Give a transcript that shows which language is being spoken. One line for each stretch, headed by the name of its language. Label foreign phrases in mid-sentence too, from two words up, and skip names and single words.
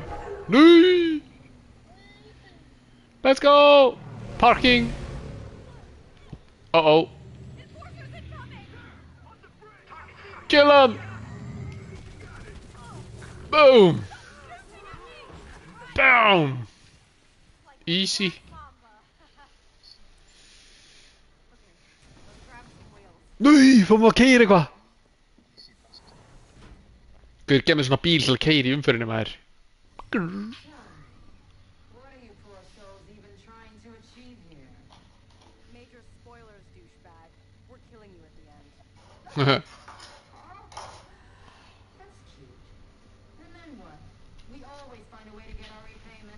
English: No. Let's go. Parking. Uh-oh. Kill him. Boom. Down. Easy.
Icelandic: Nei, fórum við að keyra eitthvað. Guður, gef mér svona bíl til að keyra í umferðinni maður.
English: What are you poor souls even trying to achieve here? Major spoilers, douchebag. We're killing you at the end. That's cute. And then what? We always find a way to get our repayment.